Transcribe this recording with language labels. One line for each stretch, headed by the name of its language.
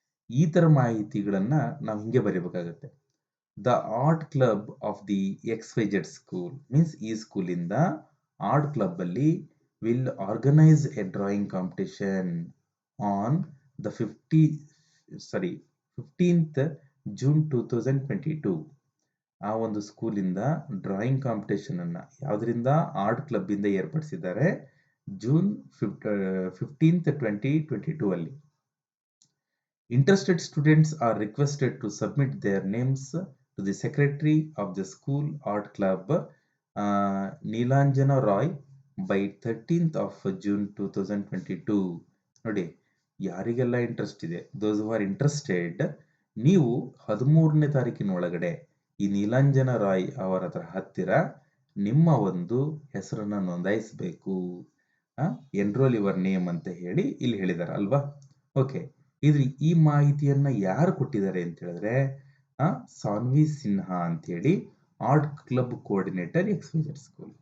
Kannada: ಈ ತರ ಮಾಹಿತಿಗಳನ್ನ ನಾವು ಹಿಂಗೆ ಬರೀಬೇಕಾಗತ್ತೆ.
English: the art club of the XYZ school means
Kannada: ಈ ಸ್ಕೂಲಿಂದ ಆರ್ಟ್ ಕ್ಲಬ್ ಅಲ್ಲಿ
English: Will organise a drawing competition on the 15th June 2022.
Kannada: ಆ ಒಂದು ಸ್ಕೂಲಿಂದ ಡ್ರಾಯಿಂಗ್ ಕಾಂಪಿಟೇಷನ್ ಅನ್ನ ಯಾವ್ದ್ರಿಂದ? ಆರ್ಟ್ ಕ್ಲಬ್ ಇಂದ ಏರ್ಪಡಿಸಿದ್ದಾರೆ June 15th 2022 ಅಲ್ಲಿ.
English: Interested students are requested to submit their names to the secretary of the school art club, Neelanjana Roy, by 13th of June 2022.
Kannada: ನೋಡಿ, ಯಾರಿಗೆಲ್ಲ interest ಇದೆ,
English: those who are interested,
Kannada: ನೀವು 13ನೇ ತಾರೀಕಿನ ಒಳಗಡೆ ಈ ನೀಲಾಂಜನ ರಾಯ್ ಅವರ ಹತ್ತಿರ ನಿಮ್ಮ ಒಂದು ಹೆಸರನ್ನ ನೋಂದಾಯಿಸಬೇಕು. ಎನ್ರೋಲ್ ಯುವರ್ ನೇಮ್ ಅಂತ ಹೇಳಿ ಇಲ್ಲಿ ಹೇಳಿದಾರೆ ಅಲ್ವಾ? ಓಕೆ, ಈ ಮಾಹಿತಿಯನ್ನ ಯಾರು ಕೊಟ್ಟಿದ್ದಾರೆ ಅಂತ ಹೇಳಿದ್ರೆ ಸಾನ್ವಿ ಸಿನ್ಹಾ ಅಂತ ಹೇಳಿ, art club coordinator XYZ school.